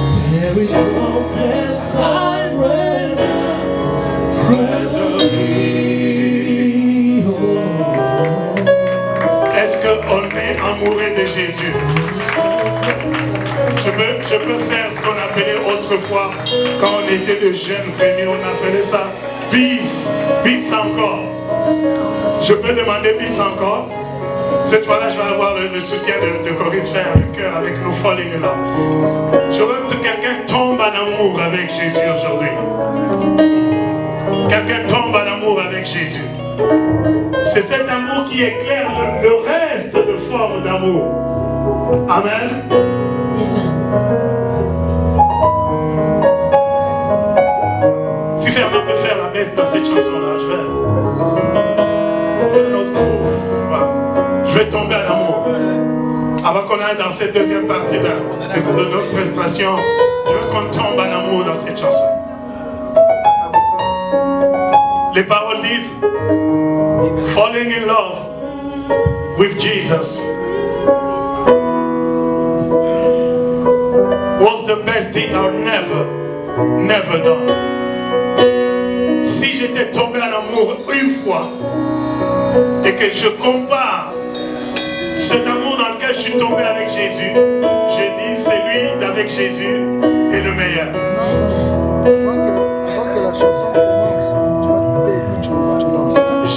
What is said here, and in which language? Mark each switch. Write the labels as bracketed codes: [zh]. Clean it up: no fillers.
[en] There is no place I'd rather be. Oh. [fr] Est-ce qu'on est amoureux de Jésus? Je peux faire ce qu'on appelait autrefois, quand on était de jeunes venus, on appelait ça bis, bis encore. Je peux demander bis encore. Cette fois-là, je vais avoir le soutien de Coris Faire, le cœur avec nous, [en] falling in love. [fr] Je veux que quelqu'un tombe en amour avec Jésus aujourd'hui. Quelqu'un tombe en amour avec Jésus. C'est cet amour qui éclaire le reste de formes d'amour. Amen. Si Fernand peut faire la baisse dans cette chanson-là, je vais un autre groove. Je vais tomber en amour. Avant qu'on aille dans cette deuxième partie de notre prestation, je veux qu'on tombe en amour dans cette chanson. Les paroles disent [en] falling in love with Jesus was the best thing I've never done. [fr] Si j'étais tombé en amour une fois et que je compare cet amour dans lequel je suis tombé avec Jésus, je dis celui d'avec Jésus est le meilleur. Avant que la chanson commence, tu vas te couper et puis tu lances.